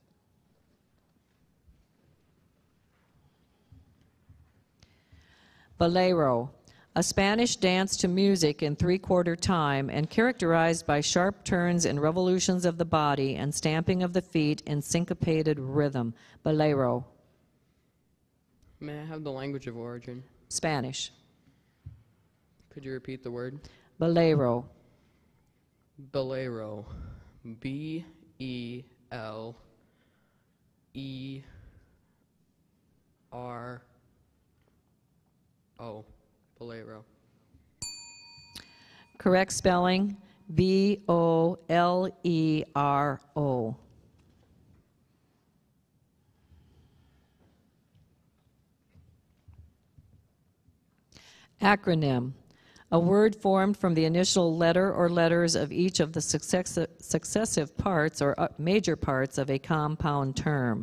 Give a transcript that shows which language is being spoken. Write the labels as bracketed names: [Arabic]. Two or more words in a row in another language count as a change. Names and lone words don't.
[English] Bolero, a Spanish dance to music in three-quarter time and characterized by sharp turns and revolutions of the body and stamping of the feet in syncopated rhythm. Bolero. May I have the language of origin? Spanish. Could you repeat the word? Bolero. Bolero. B-E-L-E-R-O. Bolero. Correct spelling, B-O-L-E-R-O. Acronym, a word formed from the initial letter or letters of each of the successive parts or major parts of a compound term.